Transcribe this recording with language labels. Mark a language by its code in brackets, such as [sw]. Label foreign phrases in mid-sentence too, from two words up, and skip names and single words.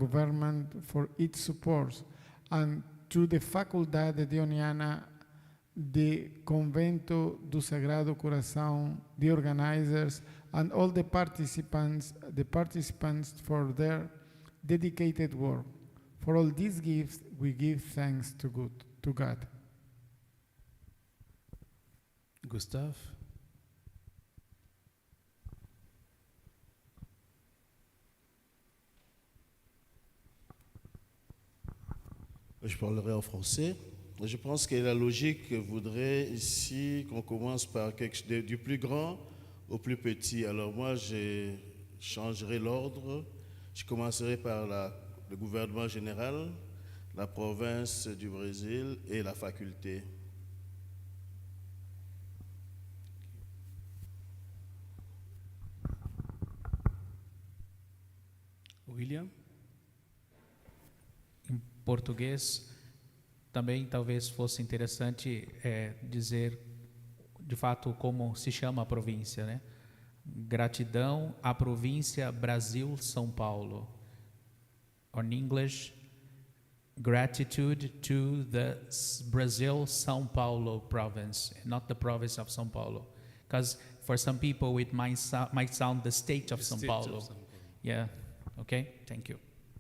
[en] government for its support, and to the Faculdade Dehoniana the Convento do Sagrado Coração, the organizers, and all the participants for their dedicated work. For all these gifts, we give thanks to God. Gustave. [fr] Je parlerai en français. Je pense que la logique voudrait ici qu'on commence par du plus grand au plus petit. Alors moi, je changerai l'ordre. Je commencerai par le gouvernement général, la province du Brésil et la faculté. William. [pt] Em português, também talvez fosse interessante dizer, de fato, como se chama a província, né? Gratidão à província Brasil São Paulo. [en] Or in English, gratitude to the Brazil São Paulo province, not the province of São Paulo, because for some people it might sound the state of São Paulo. Yeah. Okay. Thank you.